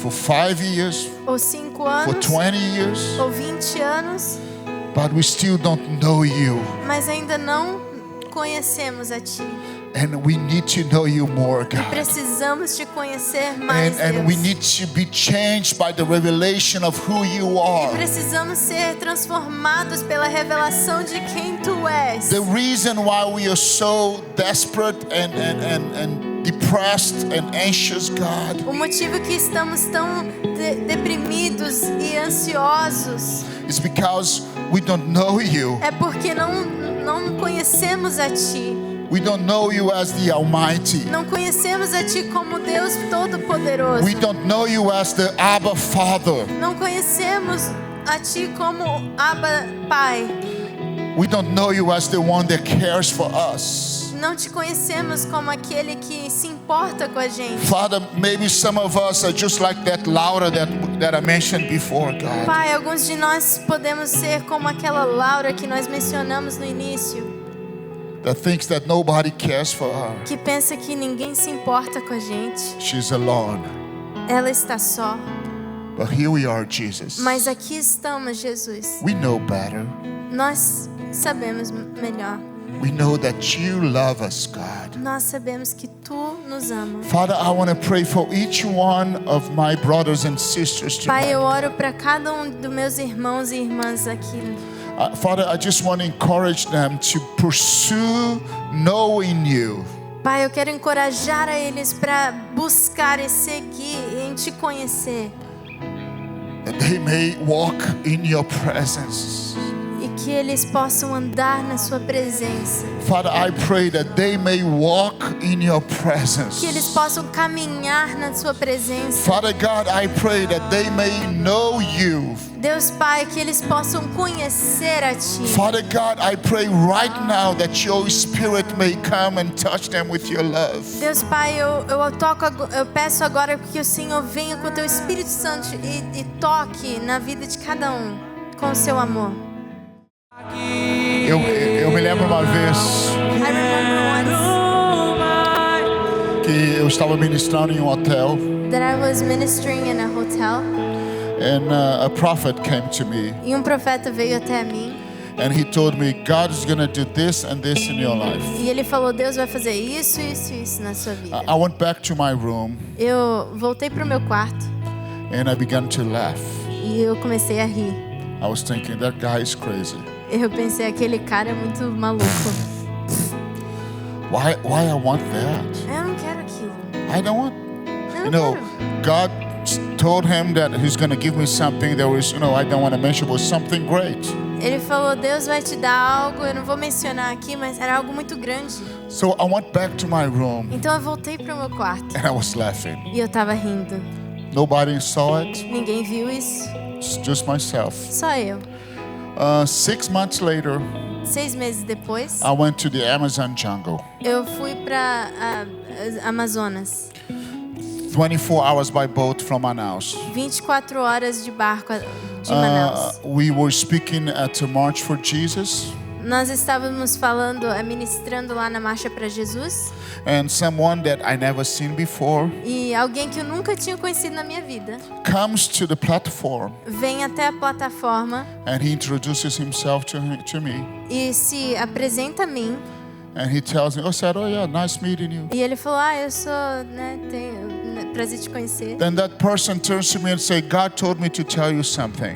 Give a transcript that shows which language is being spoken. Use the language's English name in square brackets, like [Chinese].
[English] for 5 years, [Portuguese] ou 5 [English] for [Portuguese] anos, [English] 20 years, [Portuguese] ou 20 anos, [English] but we still don't know you. [Portuguese] mas ainda não conhecemos a Ti. [English] And we need to know you more, God. [Portuguese] Precisamos te conhecer mais, [English] And we [Portuguese] Deus. [English] need to be changed by the revelation of who you are. [Portuguese] Precisamos ser transformados pela revelação de quem Tu és. [English] The reason why we are so desperate and depressed and anxious, God, [Portuguese] O motivo que estamos tão deprimidos e ansiosos [English] is because we don't know you. [Portuguese] é porque não conhecemos a Ti. [English] We don't know you as the Almighty. [Portuguese] Não conhecemos a Ti como Deus Todo-Poderoso. [English] We don't know you as the Abba Father. [Portuguese] Não conhecemos a Ti como Abba Pai. [English] We don't know you as the one that cares for us. [Portuguese] Não te conhecemos como aquele que se importa com a gente. [English] Father, maybe some of us are just like that Laura that I mentioned before, God. [Portuguese] Pai, alguns de nós podemos ser como aquela Laura que nós mencionamos no início, [English] That thinks that nobody cares for her. [Portuguese] que pensa que ninguém se importa com a gente. [English] She's alone. [Portuguese] Ela está só. [English] But here we are, Jesus. [Portuguese] Mas aqui estamos, Jesus. [English] We know better. [Portuguese] Nós sabemos melhor. [English] We know that you love us, God. [Portuguese] Nós sabemos que Tu nos ama. [English] Father, I want to pray for each one of my brothers and sisters [Portuguese] Pai, eu [English] tonight. [Portuguese] oro para cada dos meus irmãos e irmãs aqui. [English] Father, I just want to encourage them to pursue knowing you. [Portuguese] Pai, eu quero encorajar a eles para buscar e seguir em Te conhecer. [English] That they may walk in your presence. [Portuguese] E que eles possam andar na Sua presença. [English] Father, I pray that they may walk in your presence. [Portuguese] Que eles possam caminhar na Sua presença. [English] Father God, I pray that they may know you. [Portuguese] Deus Pai, que eles possam conhecer a Ti. [English] Father God, I pray right now that your Spirit may come and touch them with your love. [Portuguese] Deus Pai, eu peço agora que o Senhor venha com o Teu Espírito Santo e toque na vida de cada um com o Seu amor. Eu me lembro uma vez [English] I remember once [Portuguese] que eu estava ministrando em um hotel [English] that I was ministering in a hotel and a prophet came to me [Portuguese] e profeta veio até mim [English] and he told me God is going to do this and this in your life. [Portuguese] e ele falou: Deus vai fazer isso, isso, isso na sua vida. [English] I went back to my room [Portuguese] Eu voltei pro meu quarto [English] and I began to laugh. [Portuguese] e eu comecei a rir. [English] I was thinking that guy is crazy. [Portuguese] Eu pensei, aquele cara é muito maluco. [English] Why I want that? [Portuguese] Eu não quero aquilo. [English] I don't want. [Portuguese] Eu [English] You [Portuguese] não [English] know, [Portuguese] quero. [English] God told him that he's going to give me something that was, I don't want to mention, was something great. [Portuguese] Ele falou: Deus vai te dar algo, eu não vou mencionar aqui, mas era algo muito grande. [English] So I went back to my room [Portuguese] Então eu voltei pro meu quarto [English] and I was laughing. [Portuguese] e eu tava rindo. [English] Nobody saw it, [Portuguese] Ninguém viu isso, [English] it's just myself. [Portuguese] só eu. [English] 6 months later, [Portuguese] 6 meses depois, [English] I went to the Amazon jungle. [Portuguese] eu fui para Amazonas. [English] 24 hours by boat from Manaus. [Portuguese] 24 horas de barco de Manaus. [English] We were speaking at a March for Jesus, [Portuguese] Nós estávamos falando, ministrando lá na Marcha para Jesus. [English] and someone that I never seen before [Portuguese] E alguém que eu nunca tinha conhecido na minha vida [English] comes to the platform [Portuguese] vem até a plataforma [English] and he introduces himself to me. [Portuguese] e se apresenta a mim. [English] And he tells me, said, oh yeah, nice meeting you. [Portuguese] E ele falou: eu sou, tenho prazer te conhecer. [English] Then that person turns to me and say, God told me to tell you something.